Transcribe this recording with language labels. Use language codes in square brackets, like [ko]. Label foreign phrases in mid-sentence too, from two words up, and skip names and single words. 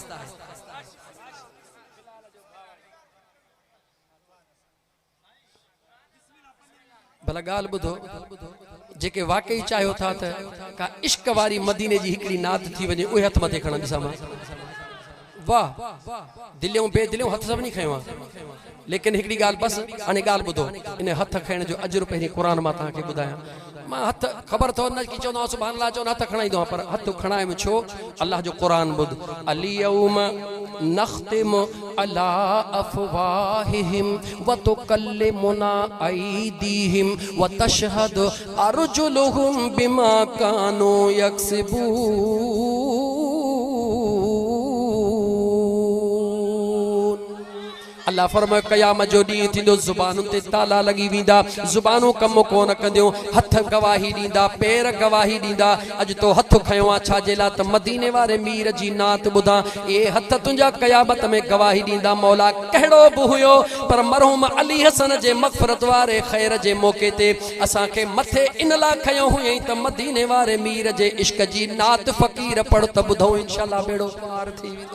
[sd] भला ॻाल्हि ॿुधो, जेके वाकई चाहियो था त का इश्क वारी मदीने जी हिकिड़ी नात थी वञे, उहे हथ मथे खणनि ॾिसां मां। वाह, दिलियूं बेदिलियूं हथ सभिनी खयो आहे, लेकिन हिकिड़ी ॻाल्हि बसि, हाणे ॻाल्हि ॿुधो। इन हथ खणण जो अजर पहिरीं क़ुर मां तव्हांखे ॿुधायां। मां हथ ख़बर अथव न की चवंदो [ar] سبحان الله [sd] चवंदो हथ खणाईंदो आहियां, पर हथ खणाए में छो? अल्लाह जो क़ुर ॿुध, [ar] اليوم نختم على أفواههم وتكلمنا أيديهم وتشهد أرجلهم بما كانوا يكسبون. [sd] अल्लाह फरमाए क़यामत जो ॾींहुं थींदो, ज़ुबानुनि ते ताला लॻी वेंदा, ज़ुबानूं कमु कोन कंदियूं, हथ गवाही ॾींदा, पेर गवाही ॾींदा। अॼु तो हथ खयो आहे छाजे लाइ? त मदीने वारे मीर जी नात ॿुधां। इहे हथ तुंहिंजा क़यामत में गवाही ॾींदा, मौला कहिड़ो बि हुयो, पर मरहूम अली हसन जे मग़फ़िरत वारे ख़ैर जे मौक़े ते असांखे मथे इन लाइ खयो हुयईं त मदीने वारे मीर जे इश्क जी नात फ़क़ीर पढ़ त ॿुधो, इंशाअल्लाह बेड़ो पार थी वेंदो।